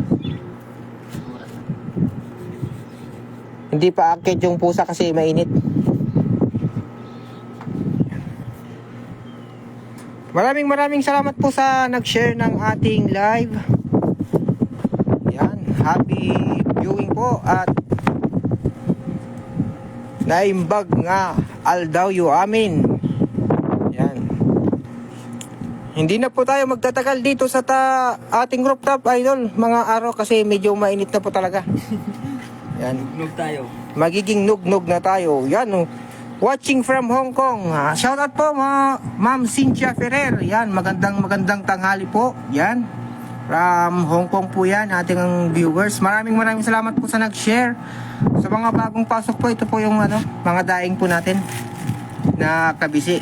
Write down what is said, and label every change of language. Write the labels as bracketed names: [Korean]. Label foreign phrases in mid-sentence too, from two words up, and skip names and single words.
[Filipino] Hindi pa aakyat yung pusa kasi mainit. Maraming salamat po sa nag-share ng ating live. [Iloko] Yan, [English] happy viewing [Iloko] po at naimbag nga aldaw yu amin. [Filipino] Yan. Hindi na po tayo magtatagal dito sa ating rooftop idol mga araw kasi medyo mainit na po talaga. Yan. Nug tayo. Magiging nugnog na tayo. Yan. [English] Watching from Hong Kong. Shout out [Filipino] po Ma'am Cynthia Ferrer. Yan, magandang tanghali po. Yan. From Hong Kong po yan, ating viewers. Maraming salamat po sa nag-share. Sa mga bagong pasok po, ito po yung mga daing po natin na kabisi.